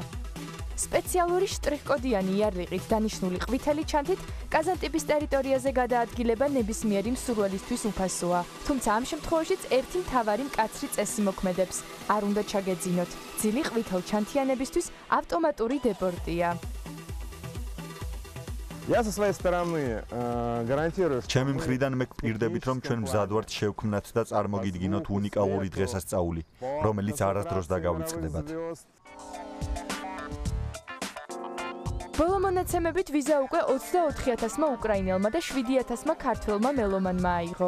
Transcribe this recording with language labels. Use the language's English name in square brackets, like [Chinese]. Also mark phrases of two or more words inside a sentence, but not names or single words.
[Georgian] სპეციალური შტრიხ-კოდიანი იარაღით დანიშნული ყვითელი ჩანთით კაზანტიპის ტერიტორიაზე გადაადგილება ნებისმიერი მსურველისთვის უფასოა. თუმცა ამ შემთხვევაშიც ერთი მთავარი მკაცრი წესი მოქმედებს. არ უნდა ჩაგეძინოთ. ძილი ყვითელ ჩანთიანებისთვის ავტომატური დეპორტია. [Russian] Я со своей стороны гарантирую, что [Georgian] ჩემი მხრიდან მე გვპირდებით, რომ ჩვენ მზად ვართ შევქმნათ და წარმოგიდგინოთ უნიკალური დღესასწაული, რომელიც არასდროს დაგავიწყდებათ. ბოლო მონაცემებით ვიზა უკვე 24,000-მა უკრაინელმა და 7,000-მა ქართველმა მელომანმა აიღო.